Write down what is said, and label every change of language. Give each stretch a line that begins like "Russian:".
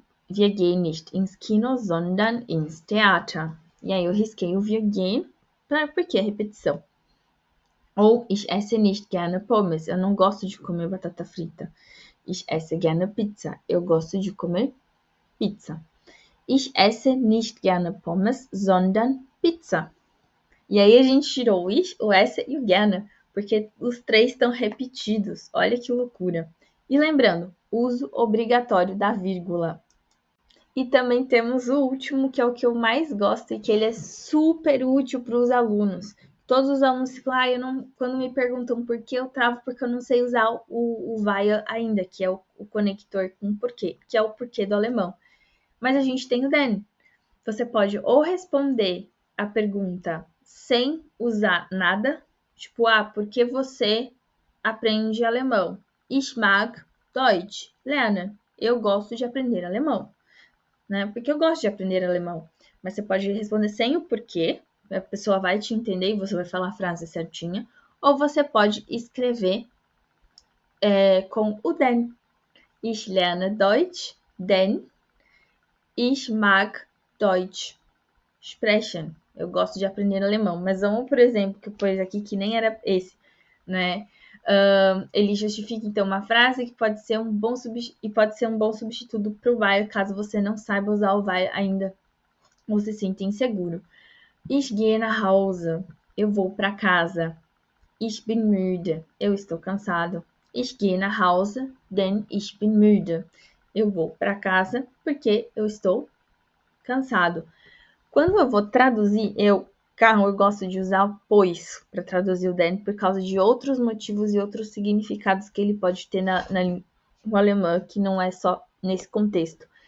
German: Wir gehen nicht ins Kino, sondern ins Theater.
Portuguese: E aí eu risquei o wir gehen, porque é repetição.
German: Ou ich esse nicht gerne Pommes.
Portuguese: Eu não gosto de comer batata frita.
German: Ich esse gerne Pizza.
Portuguese: Eu gosto de comer pizza.
German: Ich esse nicht gerne Pommes, sondern Pizza.
Portuguese: E aí a gente tirou o ich, o esse e o gerne, porque os três estão repetidos. Olha que loucura. E lembrando, uso obrigatório da vírgula. E também temos o último, que é o que eu mais gosto e que ele é super útil para os alunos. Todos os alunos ficam, quando me perguntam por que eu travo, porque eu não sei usar o weil ainda, que é o conector com porquê, que é o porquê do alemão. Mas a gente tem o denn. Você pode ou responder a pergunta sem usar nada, tipo, por que você aprende alemão?
German: Ich mag Deutsch lernen.
Portuguese: Eu gosto de aprender alemão. Né? Porque eu gosto de aprender alemão. Mas você pode responder sem o porquê, a pessoa vai te entender e você vai falar a frase certinha. Ou você pode escrever com o denn.
German: Ich lerne Deutsch, denn ich mag Deutsch sprechen.
Portuguese: Eu gosto de aprender alemão. Mas vamos, por exemplo, que eu pus aqui que nem era esse, né? Ele justifica, então, uma frase que pode ser um bom substituto para o weil, caso você não saiba usar o weil ainda ou se sinta inseguro.
German: Ich gehe nach Hause.
Portuguese: Eu vou para casa.
German: Ich bin müde.
Portuguese: Eu estou cansado.
German: Ich gehe nach Hause, denn ich bin müde.
Portuguese: Eu vou para casa porque eu estou cansado. Quando eu vou traduzir, eu gosto de usar pois para traduzir o denn por causa de outros motivos e outros significados que ele pode ter na língua alemã, que não é só nesse contexto.